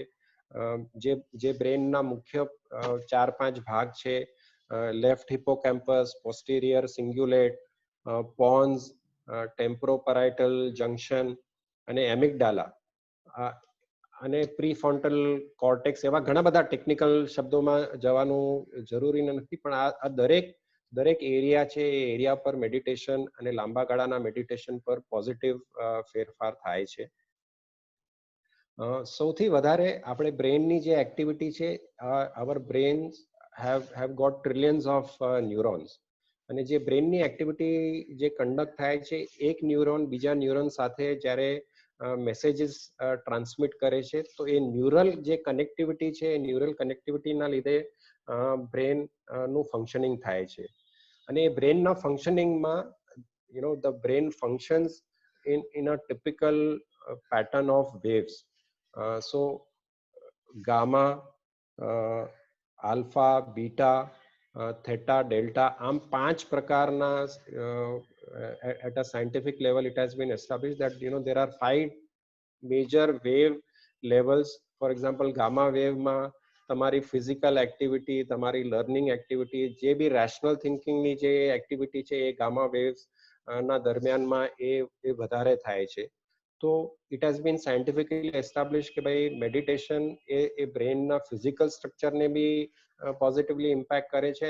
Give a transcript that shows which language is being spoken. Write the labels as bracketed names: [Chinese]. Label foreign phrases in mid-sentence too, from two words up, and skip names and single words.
[Gujarati] જે બ્રેનના મુખ્ય 4-5 ભાગ છે, [English] left hippocampus, posterior cingulate, pons, temporoparietal junction [Gujarati] અને એમિગડાલા અને [English] prefrontal cortex, [Gujarati] એવા ઘણા બધા ટેકનિકલ શબ્દોમાં જવાનું જરૂરી નથી, પણ આ દરેક એરિયા છે એ એરિયા પર મેડિટેશન અને લાંબા ગાળાના મેડિટેશન પર પોઝિટિવ ફેરફાર થાય છે. સૌથી વધારે આપણે બ્રેનની જે એક્ટિવિટી છે, [English] our brains have got trillions of neurons, [Gujarati] અને જે બ્રેનની એક્ટિવિટી જે કન્ડક્ટ થાય છે, એક ન્યુરોન બીજા ન્યુરોન સાથે જ્યારે [English] messages transmit [Gujarati] કરે છે, તો એ ન્યુરલ જે કનેક્ટિવિટી છે, એ [English] neural connectivityના [Gujarati] લીધે બ્રેનનું ફંક્શનિંગ થાય છે. અને એ બ્રેનના ફંક્શનિંગમાં [English] the brain functions in a typical pattern of waves. So gamma, alpha, beta, theta, delta, [Gujarati] આમ 5 પ્રકારના [English] at a scientific level it has been established that there are 5 major wave levels. For example, gamma wave [Gujarati] માં તમારી [English] physical activity, [Gujarati] તમારી [English] learning activity, [Gujarati] જે બી [English] rational thinkingની [Gujarati] જે એક્ટિવિટી છે એ [English] gamma waves [Gujarati] ના દરમિયાનમાં એ વધારે થાય છે. તો [English] it has been scientifically establish [Gujarati] કે ભાઈ મેડિટેશન એ બ્રેનના [English] physical structureને [Gujarati] બી [English] positively impact [Gujarati] કરે છે.